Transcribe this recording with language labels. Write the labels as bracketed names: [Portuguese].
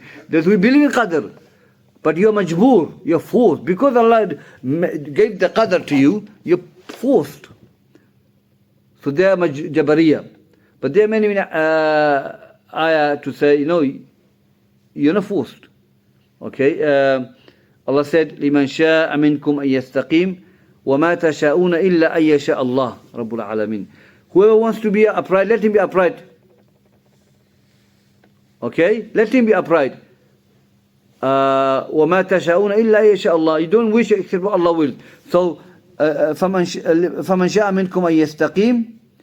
[English] That we believe in Qadr. But you're majboor, you're forced. Because Allah gave the Qadr to you, you're forced. So they are Jabariyya. But there are many ayah to say, you're not forced. Okay, Allah said, [Arabic] لِمَنْ شَاءَ مِنْكُمْ أَن يَسْتَقِيمُ وَمَا تَشَاءُونَ إِلَّا أَن يَشَاءَ اللَّهُ رَبُّ الْعَالَمِينَ. [English] Whoever wants to be upright, let him be upright. Okay, let him be upright. [Arabic] وَمَا تَشَاءُونَ إِلَّا أَن يَشَاءَ اللَّهُ. [English] You don't wish except what Allah will. [Arabic] So, فَمَنْ شَاءَ مِنْكُمْ أَن يَسْتَقِيمُ.